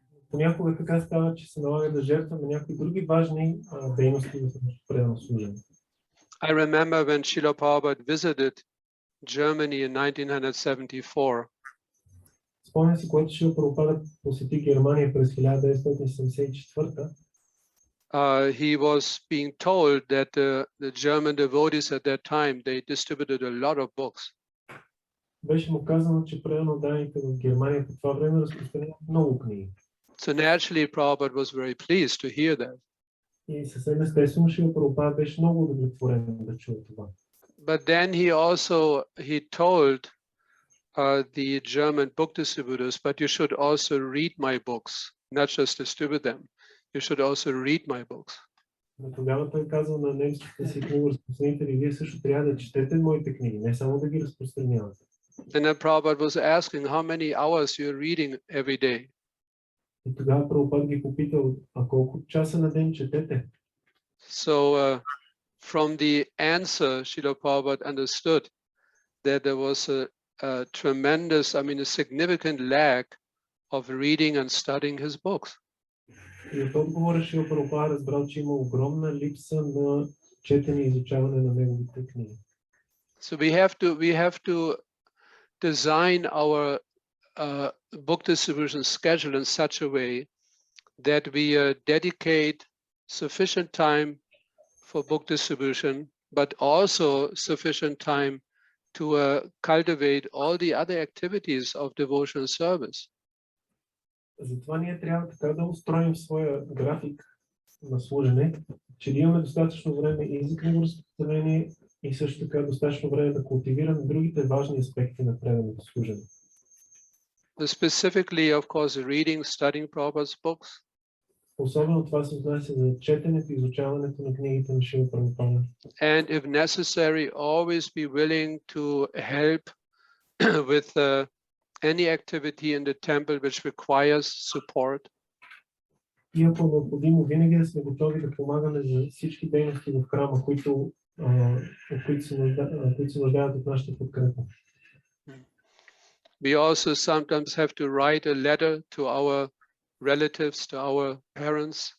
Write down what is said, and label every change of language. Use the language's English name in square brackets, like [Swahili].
[Bulgarian] Понякога така става, че се налага да жертваме някои други важни дейности в нашето предано служение. [English] I remember when Srila Prabhupada visited Germany in 1974. [Bulgarian] Спомням си, когато Шрила Прабхупада посети Германия през 1974. [English] He was being told that the German devotees at that time, they distributed a lot of books. [Bulgarian] Беше му казано, че предано данните в Германия по това време разпространяват много книги. [English] So naturally, Prabhupada was very pleased to hear that. [Bulgarian] И съвсем естествено Шрила Прабхупада беше много удовлетворен да чуе това. [English] But then he told the German book distributors, but you should also read my books, not just distribute them. You should also read my books. [Bulgarian] Но тогава той казал на немските си книгоразпространители, вие също трябва да четете моите книги, не само да ги разпространявате. [English] And then Prabhupada was asking how many hours you're reading every day. [Bulgarian] И тогава Прабхупада ги попитал, а колко часа на ден четете? [English] So from the answer, Srila Prabhupada understood that there was a tremendous, a significant lack of reading and studying his books. [Bulgarian] И от отговора Шрила Прабхупада разбрал, че има огромна липса на четене и изучаване на неговите книги. [English] So we have to design our book distribution schedule in such a way that we dedicate sufficient time for book distribution, but also sufficient time to cultivate all the other activities of devotional service. [Bulgarian] Затова ние трябва така да устроим своя график на служене, че да имаме достатъчно време и за книгоразпространение, и също така достатъчно време да култивираме другите важни аспекти на преданото служене. [English] Specifically, of course, reading, studying Prabhupada's books. [Bulgarian] Особено това се отнася за четенето и изучаването на книгите на Шрила Прабхупада. [English] And if necessary, always be willing to help with any activity in the temple which requires support. [Bulgarian] И ако е необходимо, винаги да сме готови да помагаме за всички дейности в храма, които се нуждаят от нашата подкрепа. [English] We also sometimes have to write a letter to our relatives, to our parents.